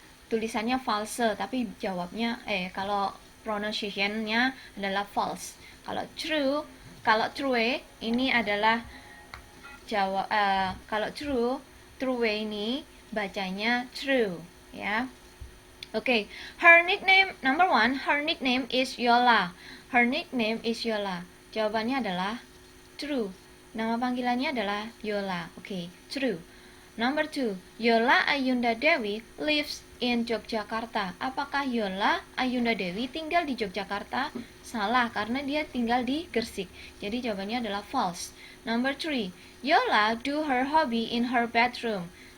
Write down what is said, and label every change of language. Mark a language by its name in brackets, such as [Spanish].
[Indonesian] Tulisannya false tapi jawabnya kalau pronunciation-nya adalah false. Kalau true ini adalah jawab kalau true ini bacanya true ya. [English] Okay, her nickname number 1, her nickname is Yola. Her nickname is Yola. [Indonesian] Jawabannya adalah true. Nama panggilannya adalah Yola. [English] Okay, true. Number 2, Yola Ayunda Dewi lives in Yogyakarta. [Indonesian] Apakah Yola Ayunda Dewi tinggal di Yogyakarta? Salah, karena dia tinggal di Gersik. Jadi jawabannya adalah false. [English] Number 3, Yola do her hobby in her bedroom.